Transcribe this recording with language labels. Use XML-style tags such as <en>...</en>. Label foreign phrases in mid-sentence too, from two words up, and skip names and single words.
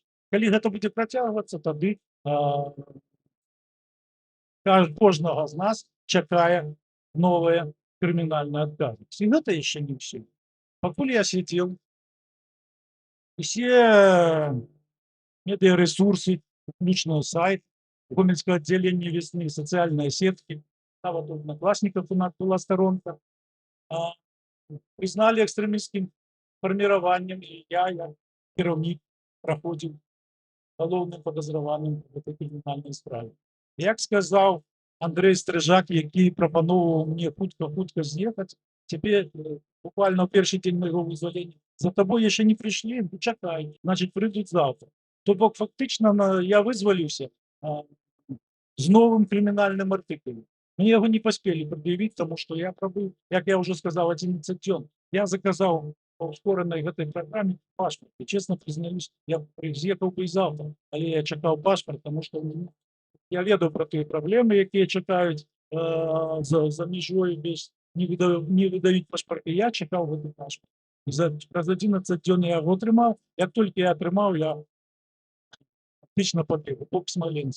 <be>Калі гэта будзе працягвацца, тады кожнага з нас чакае новая крымінальная адказнасць. І гэта яшчэ не ўсё. Пакуль я сидзеў, усе медыярэсурсы, уключна сайт гомельскага аддзялення весны, сацыяльныя сеткі, нават у Одноклассниках</be> <ru>у нас была сторонка, признали экстремистским формированием, и я,</ru> <be>як кіраўнік, праходзіў галоўным падазраваным</be> <ru>в этой криминальной</ru> <be>справе. Як сказаў Андрей Стрыжак, які прапаноўваў мне хутка з'ехаць, цяпер буквально ў першы дзень майго вызвалення, за тобой яшчэ не прыйшлі, чакай, значит прыйдуць завтра. То бок фактычна я вызваліўся з новым крымінальным артыкулам. Мне яго не паспелі прад'явіць, таму што я прабыў, як я ўжо сказаў, 11 дзён. Я заказаў па ускоранай гэтай праграме пашпарт. І</be> <ru>честно признаюсь,</ru> <be>я з'ехаў бы і завтра, але я чакаў пашпарт, таму што я ведаю пра тыя праблемы, якія чакаюць за мяжой, не выдаюць пашпарты. Я чакаў гэты пашпарт. Праз 11 дзён я яго атрымаў. Як толькі я атрымаў, я фактычна пабег у Смоленск.</be>